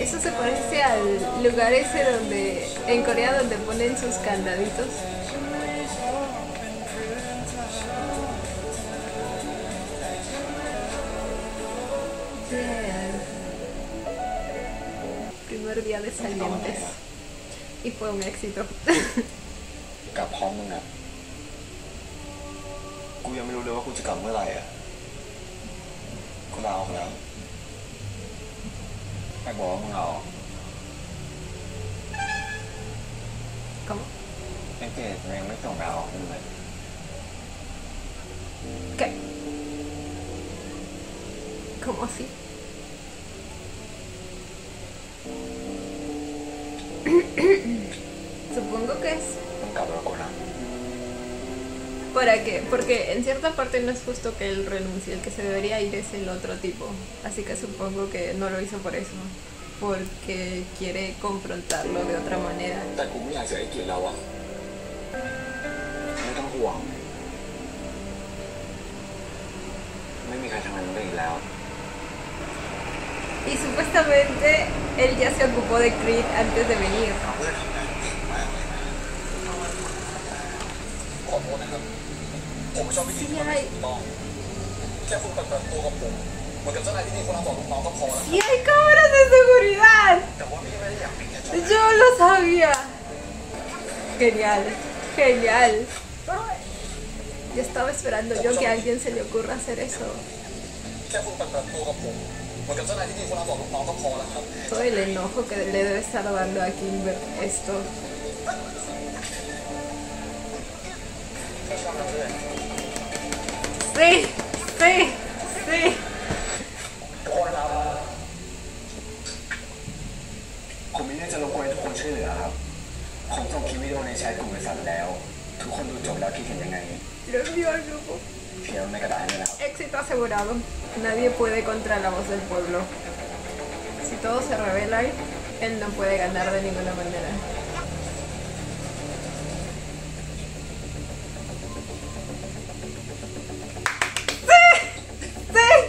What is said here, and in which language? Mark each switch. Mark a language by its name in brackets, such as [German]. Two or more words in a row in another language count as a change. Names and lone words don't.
[Spanish] Eso se parece al lugar ese donde, en Corea, donde ponen sus candaditos. Bien. Primer día de salientes. Y fue un éxito. [Thai] กลับพร้อมมึงอะกูยังไม่รู้เลยว่ากูจะกลับเมื่อไหร่อะกูลาออกแล้วแม่บอกว่ามึงลาออก [Spanish] ¿Cómo? [Thai] ไอ้เกดมันยังไม่ส่งลาออกมึงเลย [Spanish] ¿Qué? ¿Cómo así? Supongo que es [Thai] มึงกลับแล้วกูนะ [Spanish] ¿para qué? Porque en cierta parte no es justo que él renuncie, el que se debería ir es el otro tipo. Así que supongo que no lo hizo por eso, porque quiere confrontarlo de otra manera. [Thai] แต่กูไม่อยากเสียไอ้เกียรติแล้วอะไม่ต้องห่วงไม่มีใครทำงานได้อีกแล้ว [Spanish] Y supuestamente él ya se ocupó de Creed antes de venir. [Thai] ขอโทษนะครับผมไม่ชอบวิธีที่มันไม่ถูกต้องแค่คุณปฏิบัติตัวกับผมเหมือนกับเจ้านายที่มีคนรับต่อลูกน้องก็พอแล้ว [Spanish] ¡Sí hay cámaras de seguridad! [Thai] แต่ว่าพี่ไม่ได้อยากเป็นแค่ [Spanish] Yo lo sabía. Genial, genial. Yo estaba esperando yo que a alguien se le ocurra hacer eso. [Thai] แค่คุณปฏิบัติตัวกับผมเหมือนกับเจ้านายที่มีคนรับต่อลูกน้องก็พอแล้วครับ [Spanish] Todo el enojo que le debe estar dando a Kimber esto. [Thai] ไม่ชอบทำเลย [Spanish] Sí, sí, sí. [Thai] ทุกคนครับผมมีเรื่องจะรบกวนให้ทุกคนช่วยเหลือครับผมส่งคลิปวิดีโอในแชทกลุ่มบริษัทแล้ว ทุกคนดูจบแล้วคิดเห็นยังไง [Spanish] Lo envió al grupo. [Thai] เขียนในกระดาษเลยนะครับ [Spanish] Éxito asegurado. Nadie puede contra la voz del pueblo. Si todos se rebelan, él no puede ganar de ninguna manera. ¡Sí!